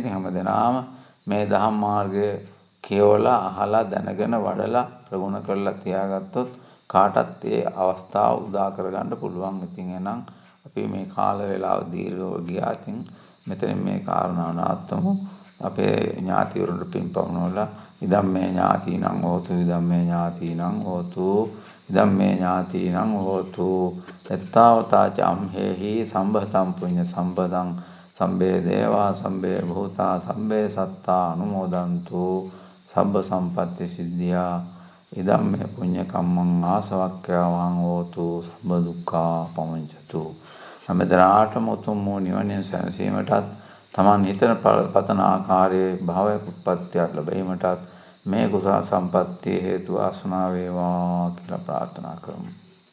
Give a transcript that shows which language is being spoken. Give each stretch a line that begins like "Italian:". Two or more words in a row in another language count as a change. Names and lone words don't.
Sinhala: ඉතින් හැමදෙනාම මේ ධම්ම මාර්ගය කියවලා අහලා දැනගෙන වඩලා ප්‍රගුණ කරලා තියාගත්තොත් කාටත් ඒ අවස්ථාව උදා කරගන්න පුළුවන්. ඉතින් එහෙනම් අපි මේ කාල වේලාව දීර්ඝව ගියා. ඉතින් මෙතනින් මේ කාරණාව නවත්තමු. අපේ ඥාතිවරුන්ට පින් පමුණවලා
Pali: ඉදම්මේ ඥාතිනං හෝතු ඉදම්මේ ඥාතිනං හෝතු ඉදම්මේ ඥාතිනං හෝතු එත්තාවතා චම්හෙහි සම්භතම් පුඤ්ඤ සම්පදං සම්බේ දේවා සම්බේ භූතා සම්බේ සත්තා අනුමෝදන්තු සබ්බ සම්පත්ති සිද්ධියා ඉදම්මේ පුඤ්ඤ කම්මං ආසවක්ඛ්‍යාවං හෝතු සබ්බ දුක්ඛා පමුඤ්චතු.
Sinhala: හැමදෙනාටම උතුම් වූ නිවනින් සැනසීමටත් තමන් හිතන පතන ආකාරයේ භාවයක උත්පත්තියක් ලැබීමටත් මේ කුසල සම්පත්තිය හේතු වාසනා වේවා කියලා ප්‍රාර්ථනා කරමු.